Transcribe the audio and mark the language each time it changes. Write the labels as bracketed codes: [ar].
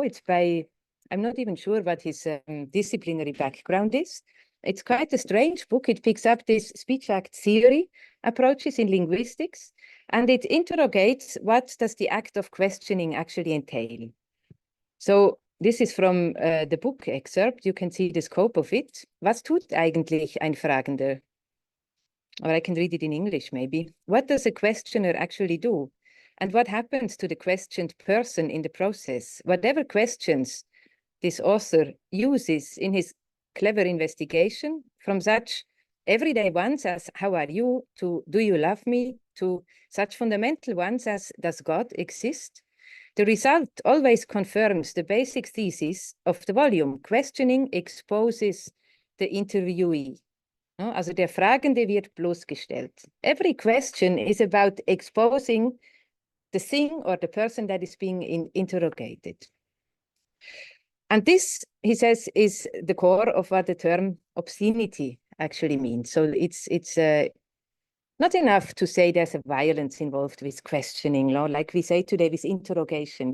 [en] It's by, I'm not even sure what his disciplinary background is. It's quite a strange book. It picks up this speech act theory approaches in linguistics, and it interrogates what does the act of questioning actually entail. So this is from the book excerpt. You can see the scope of it. [de] Was tut eigentlich ein Fragender? [en] Or I can read it in English maybe. What does a questioner actually do? And what happens to the questioned person in the process? Whatever questions this author uses in his clever investigation, from such everyday ones as how are you, to do you love me, to such fundamental ones as does God exist, the result always confirms the basic thesis of the volume. Questioning exposes the interviewee. No? [de] Also der Fragende wird bloßgestellt. [en] Every question is about exposing the thing or the person that is being interrogated. And this, he says, is the core of what the term obscenity actually means. So it's not enough to say there's a violence involved with questioning, like we say today with interrogation.